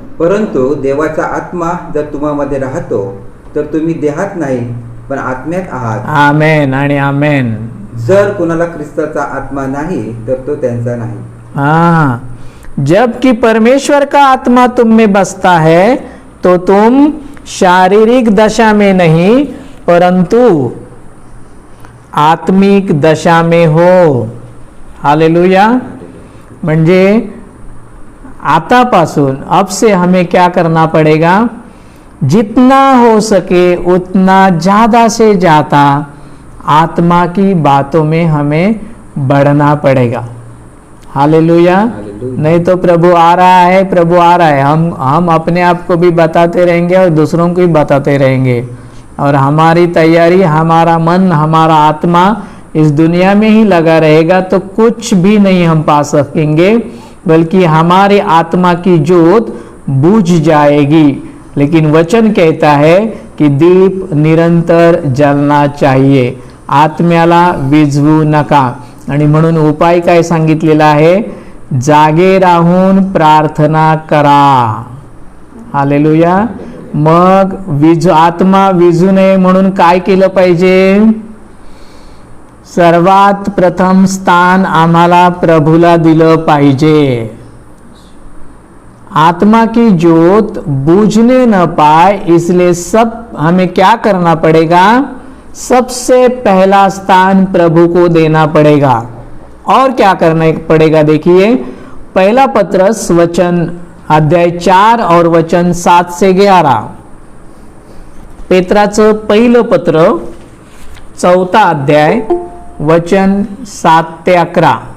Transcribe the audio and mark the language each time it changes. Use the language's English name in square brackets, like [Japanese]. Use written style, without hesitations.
[Marathi] परंतु देवाचा आत्मा जर तुम्हामध्ये राहतो तर तुम्ही देहात नाही पण आत्म्यात आहात. आमेन आणि आमेन. जर कुणाला ख्रिस्ताचा आत्मा नाही तर तो त्यांचा नाही. [Hindi] हाँ, जबकि परमेश्वर का आत्मा तुम में बसता है तो तुम शारीरिक दशा में नहीं परंतु आत्मिक दशा में हो. हालेलुया. [Marathi] म्हणजे आतापासून, [Hindi] अब से हमें क्या करना पड़ेगा? जितना हो सके उतना ज़्यादा से ज़्यादा आत्मा की बातों में हमें बढ़ना पड़ेगा. हालेलुया. नहीं तो प्रभु आ रहा है, प्रभु आ रहा है, हम अपने आप को भी बताते रहेंगे और दूसरों को भी बताते रहेंगे, और हमारी तैयारी, हमारा मन, हमारा आत्मा इस दुनिया में ही लगा रहेगा तो कुछ भी नहीं हम पा सकेंगे, बल्कि हमारी आत्मा की ज्योत बुझ जाएगी. लेकिन वचन कहता है की दीप निरंतर जलना चाहिए. [Marathi] आत्म्याला विझवू नका. आणि म्हणून उपाय काय सांगितलेला आहे? जागे राहून प्रार्थना करा. हालेलुया. मग आत्मा विझू नये म्हणून काय केलं पाहिजे? सर्वात प्रथम स्थान आम्हाला प्रभूला दिलं पाहिजे. [Hindi] आत्मा की ज्योत बूझने न पाए, इसलिए सब हमें क्या करना पड़ेगा? सबसे पहला स्थान प्रभु को देना पड़ेगा. और क्या करना पड़ेगा? देखिए, पहला पत्रस वचन अध्याय 4 और वचन 7 से 11. [Marathi] पेत्राचं पहिलं पत्र 4था अध्याय वचन 7 ते 11.